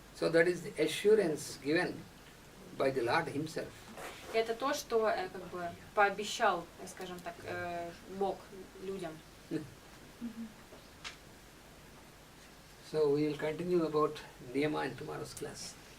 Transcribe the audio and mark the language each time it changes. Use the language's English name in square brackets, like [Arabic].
[English] So that is the assurance given by the Lord Himself. [Russian] И это то, что как бы пообещал, скажем так, Бог людям. [English] So we will continue about Niyama in tomorrow's class.